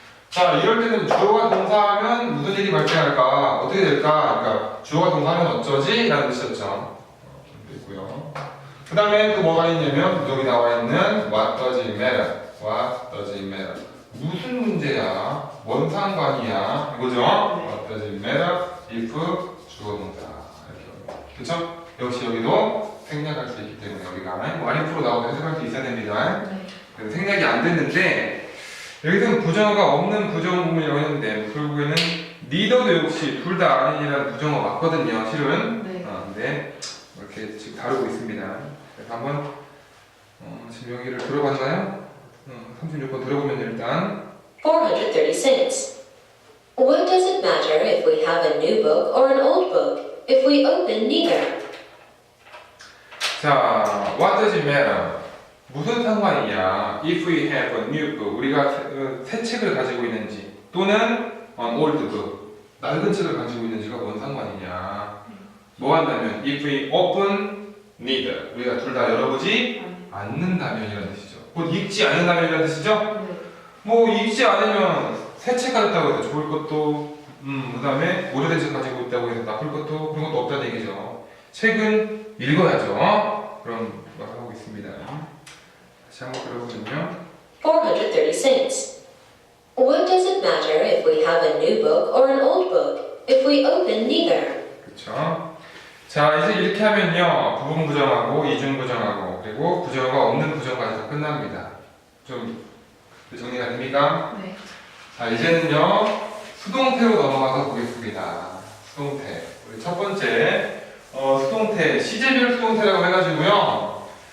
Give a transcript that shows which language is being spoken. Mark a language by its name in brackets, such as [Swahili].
[Korean] 자, 이럴 때는 주어가 동사하면 무슨 일이 발생할까? 어떻게 될까? 그러니까 주어가 동사하면 어쩌지? 라는 뜻이었죠. 있고요. 그 다음에 또 뭐가 있냐면 여기 나와 있는 [English] What does it matter? What does it matter? [Korean] 무슨 문제야? 뭔 상관이야? 이거죠? [English] What does it matter if [Korean] 주어 동사 이렇게 그렇죠? 역시 여기도 생략할 수 있기 때문에 여기가 what if로 나오도 해석할 수 있어야 됩니다. 네. 그래서 생략이 안 됐는데 여기서는 부정어가 없는 부정 부분이라고 했는데 결국에는 neither도 역시 둘 다 아닌이라는 부정어 맞거든요. 실은. 네. 근데 이렇게 지금 다루고 있습니다. 그래서 한번 지금 여기를 들어봤나요? 36번 들어보면 일단 436. [English] What does it matter if we have a new book or an old book? If we open neither. [Korean] 자, [English] what does it matter? [Korean] 무슨 상관이냐? [English] If we have a new book, [Korean] 우리가 새 책을 가지고 있는지 또는 [English] an old book, [Korean] 낡은 책을 가지고 있는지가 뭔 상관이냐? 뭐 한다면 [English] if we open neither, [Korean] 우리가 둘 다 열어보지 않는다면이라는 뜻이죠. 곧 읽지 않는다면이라는 뜻이죠. 네. 뭐 읽지 않으면 새 책 가졌다고 해서 좋을 것도 그 다음에 오래된 책 가지고 있다고 해서 나쁠 것도 그런 것도 없다는 얘기죠. 책은 읽어야죠. 그런 걸 하고 있습니다. 다시 한번 들어보면요. 436. [English] What does it matter if we have a new book or an old book? If we open neither. [Korean] 그렇죠. 자, 이제 이렇게 하면요. 부분 부정하고 이중 부정하고 그리고 부정어가 없는 부정까지 다 끝납니다. 좀 정리가 됩니까? 네. 자, 이제는요. 수동태로 넘어가서 보겠습니다. 수동태. 우리 첫 번째 수동태, 시제별 수동태라고 해가지고요.